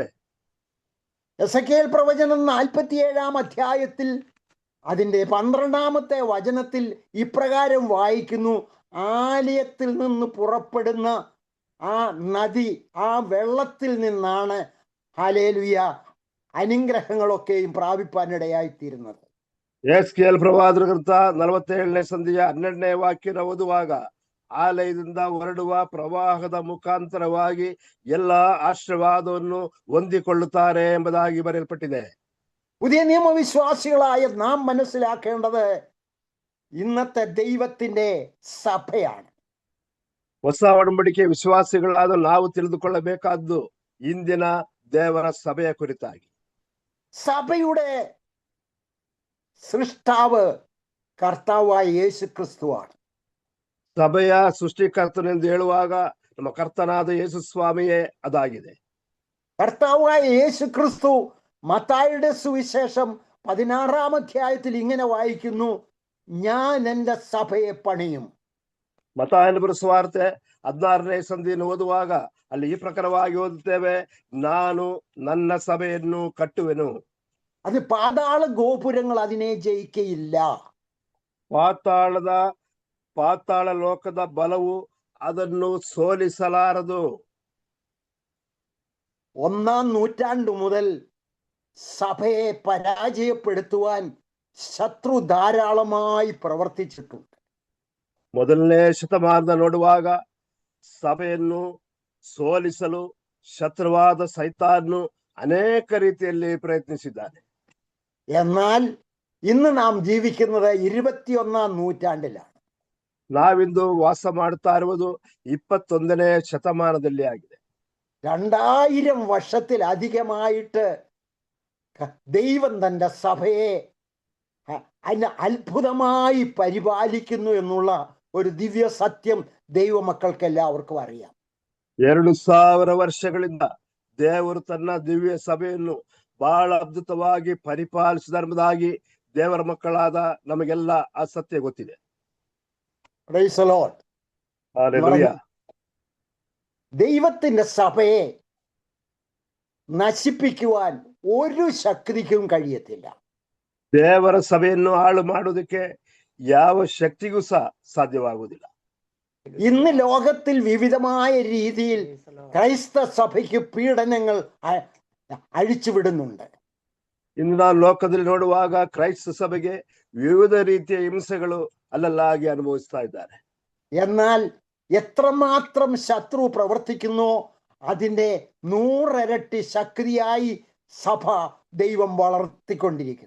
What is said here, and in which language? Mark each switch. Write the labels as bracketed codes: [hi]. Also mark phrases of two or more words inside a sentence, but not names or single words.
[ml] എസെക്കിയേൽ പ്രവചനം 47-ാം അധ്യായത്തിൽ അതിൻ്റെ 12-ാമത്തെ വചനത്തിൽ ഇപ്രകാരം വായിക്കുന്നു, ആലയത്തിൽ നിന്ന് പുറപ്പെടുന്ന ആ നദി, ആ വെള്ളത്തിൽ നിന്നാണ് ഹല്ലേലൂയ അനുഗ്രഹങ്ങളൊക്കെയും പ്രാപിപ്പാനിടയായിത്തീരുന്നത്. [kn] ಎಸ್ಕೇಲ್ ಪ್ರವಾದನ ಗ್ರಂಥ 47ನೇ ಸಂಧಿಯ 12ನೇ ವಾಕ್ಯನ ಓದುವಾಗ ಆಲಯದಿಂದ ಹೊರಡುವ ಪ್ರವಾಹದ ಮುಖಾಂತರವಾಗಿ ಎಲ್ಲಾ ಆಶೀರ್ವಾದವನ್ನು ಹೊಂದಿಕೊಳ್ಳುತ್ತಾರೆ ಎಂಬುದಾಗಿ ಬರೆಯಲ್ಪಟ್ಟಿದೆ. [ml] പുതിയ നിയമവിശ്വാസികളായ നാം മനസ്സിലാക്കേണ്ടത് ഇന്നത്തെ ദൈവത്തിന്റെ സഭയാണ്. [kn] ಹೊಸ ಒಡಂಬಡಿಕೆ ವಿಶ್ವಾಸಿಗಳಾದ ನಾವು ತಿಳಿದುಕೊಳ್ಳಬೇಕಾದ್ದು ಇಂದಿನ ದೇವರ ಸಭೆಯ ಕುರಿತಾಗಿ. [ml] സഭയുടെ സൃഷ്ടാവ് കർത്താവായ യേശു ക്രിസ്തുവാണ്. [kn] ಸಭೆಯ ಸೃಷ್ಟಿಕರ್ತನೆಂದು ಹೇಳುವಾಗ ನಮ್ಮ ಕರ್ತನಾದ ಯೇಸು ಸ್ವಾಮಿಯೇ ಅದಾಗಿದೆ. [ml] കർത്താവായ യേശു ക്രിസ്തു മത്തായിയുടെ സുവിശേഷം 16-ാം അധ്യായത്തിൽ ഇങ്ങനെ വായിക്കുന്നു, ഞാൻ എൻ്റെ സഭയെ പണിയും. [kn] ಮತ್ತಾಯನ ಸುವಾರ್ತೆ 16ನೇ ಸಂಧಿಯನ್ನು ಓದುವಾಗ ಅಲ್ಲಿ ಈ ಪ್ರಕಾರವಾಗಿ ಓದುತ್ತೇವೆ, ನಾನು ನನ್ನ ಸಭೆಯನ್ನು ಕಟ್ಟುವೆನು. [ml] അത് പാതാള ഗോപുരങ്ങൾ അതിനെ ജയിക്കയില്ല. [kn] ಪಾತಾಳ ಲೋಕದ ಬಲವು ಅದನ್ನು ಸೋಲಿಸಲಾರದು. [ml] 1-ാം നൂറ്റാണ്ടു മുതൽ സഭയെ പരാജയപ്പെടുത്തുവാൻ ശത്രു ധാരാളമായി പ്രവർത്തിച്ചിട്ടുണ്ട്. [kn] ಮೊದಲನೇ ಶತಮಾನದ ನೋಡುವಾಗ ಸಭೆಯನ್ನು ಸೋಲಿಸಲು ಶತ್ರುವಾದ ಸೈತಾನು ಅನೇಕ ರೀತಿಯಲ್ಲಿ ಪ್ರಯತ್ನಿಸಿದ್ದಾನೆ. [ml] എന്നാൽ ഇന്ന് നാം ജീവിക്കുന്നത് 21-ാം നൂറ്റാണ്ടിലാണ്. [kn] ನಾವಿಂದು ವಾಸ ಮಾಡುತ್ತಾ ಇರುವುದು 21ನೇ ಶತಮಾನದಲ್ಲಿ ಆಗಿದೆ. [ml] 2000 വർഷത്തിലധികമായിട്ട് ദൈവം തന്റെ സഭയെ അത്ഭുതമായി പരിപാലിക്കുന്നു എന്നുള്ള ഒരു ദിവ്യ സത്യം ദൈവമക്കൾക്ക് എല്ലാവർക്കും അറിയാം. [kn] 2000 ವರ್ಷಗಳಿಂದ ದೇವರು ತನ್ನ ದಿವ್ಯ ಸಭೆಯನ್ನು ಬಹಳ ಅದ್ಭುತವಾಗಿ ಪರಿಪಾಲಿಸಿದೆಂಬುದಾಗಿ ದೇವರ ಮಕ್ಕಳಾದ ನಮಗೆಲ್ಲ ಆ ಸತ್ಯ ಗೊತ್ತಿದೆ. [en] Praise the Lord. Hallelujah. [ml] ദൈവത്തിന്റെ സഭയെ നശിപ്പിക്കുവാൻ ഒരു ശക്തിക്കും കഴിയത്തില്ല. [kn] ದೇವರ ಸಭೆಯನ್ನು ಹಾಳು ಮಾಡುವುದಕ್ಕೆ ಯಾವ ಶಕ್ತಿಗೂ ಸಹ ಸಾಧ್ಯವಾಗುವುದಿಲ್ಲ. [ml] ഇന്ന് ലോകത്തിൽ വിവിധമായ രീതിയിൽ ക്രൈസ്തവ സഭയ്ക്ക് പീഡനങ്ങൾ അഴിച്ചുവിടുന്നുണ്ട്. [kn] ಇನ್ನು ನಾವು ಲೋಕದಲ್ಲಿ ನೋಡುವಾಗ ಕ್ರೈಸ್ತ ಸಭೆಗೆ ವಿವಿಧ ರೀತಿಯ ಹಿಂಸೆಗಳು ಅಲ್ಲಲ್ಲಾಗಿ ಅನುಭವಿಸ್ತಾ ಇದ್ದಾರೆ. [ml] എന്നാൽ എത്രമാത്രം ശത്രു പ്രവർത്തിക്കുന്നോ അതിന്റെ 100 ഇരട്ടി ശക്തിയായി സഭ ദൈവം വളർത്തിക്കൊണ്ടിരിക്കുന്നു.